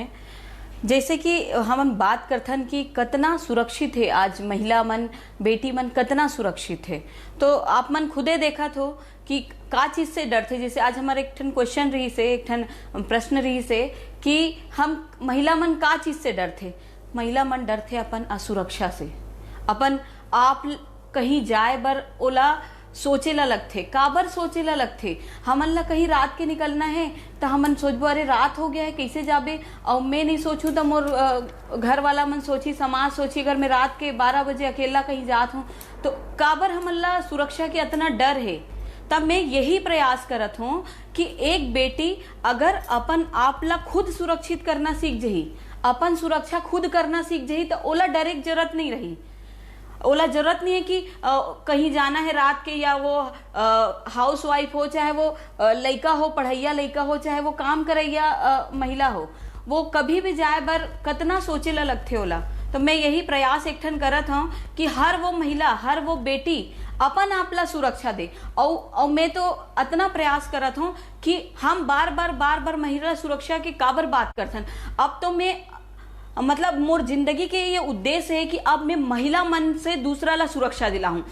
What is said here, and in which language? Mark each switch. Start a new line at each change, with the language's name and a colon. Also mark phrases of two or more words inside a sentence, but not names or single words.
Chhattisgarhi: मैं जैसे कि हम बात करथन कि कितना सुरक्षित है आज महिला मन, बेटी मन कितना सुरक्षित है, तो आप मन खुदे देखा हो कि का चीज़ से डर थे। जैसे आज हमारे एक ठन क्वेश्चन रही से, एक ठन प्रश्न रही से कि हम महिला मन का चीज़ से डर थे। महिला मन डर थे अपन असुरक्षा से, अपन आप कहीं जाए बर ओला सोचेला लगथे, काबर सोचेला लगथे। हमन ला कहीं रात के निकलना है तो हमन सोचबो अरे रात हो गया है कैसे जाबे, और मैं नहीं सोचूं तो मोर घर वाला मन सोची, समाज सोची अगर मैं रात के 12 बजे अकेला कहीं जात हूँ तो काबर हमन ला सुरक्षा के इतना डर है। तब मैं यही प्रयास करत हूँ कि एक बेटी अगर अपन आप ला खुद सुरक्षित करना सीख जही, अपन सुरक्षा खुद करना सीख जही, तो ओला डरे की जरूरत नहीं रही। ओला जरूरत नहीं है कि कहीं जाना है रात के, या वो
English: house wife
Chhattisgarhi: हो, चाहे वो लड़का हो, पढ़ैया लड़का हो, चाहे वो काम करैया महिला हो, वो कभी भी जाए बर कितना सोचेला लगथे ओला। तो मैं यही प्रयास एक ठन करत हूँ कि हर वो महिला, हर वो बेटी अपन आपला सुरक्षा दे। और मैं तो इतना प्रयास करत हूँ कि हम बार बार महिला सुरक्षा की काबर बात करथन। अब तो मैं मतलब मोर जिंदगी के ये उद्देश्य है कि अब मैं महिला मन से दूसरा ला सुरक्षा दिला हूँ।